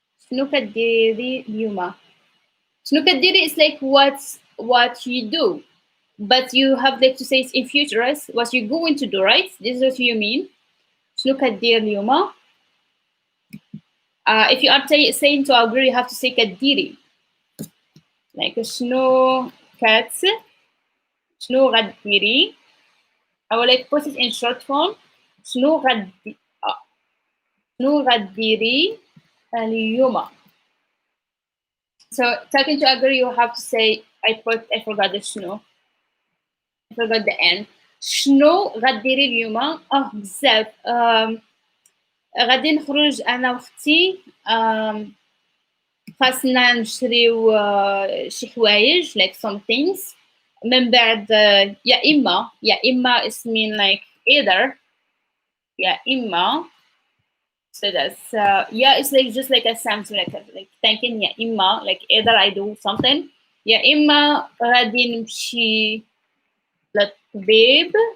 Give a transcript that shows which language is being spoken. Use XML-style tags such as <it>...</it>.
<ar>شنو كديري اليوم؟ شنو كديري</ar> <en>is like what you do, but you have like to say it in future, right? What you're going to do, right? This is what you mean.</en> <ar>شنو كدير اليوم?</ar> <en>If you are saying to a girl, you have to say كديري.</en> <ar>Like شنو كات شنو غديري.</ar> <en>I will like put it in short form.</en> <ar>شنو غدي شنو غديري اليوم.</ar> <en>So talking to a girl, you have to say I forgot the شنو. I forgot the end.</en> <ar>شنو غديري اليوم؟ بزاف. غادي نخرج انا واختي. خاصنا نشريو شي حوايج</ar> <en>like some things.</en> <ar>من بعد يا إما</ar> <en>is mean like either.</en> <ar>يا إما.</ar> <en>So that's yeah, it's like just like a sound like thinking</en> <ar>يا إما</ar> <en>like either I do something.</en> <ar>يا إما غادي نمشي للطبيب.</ar>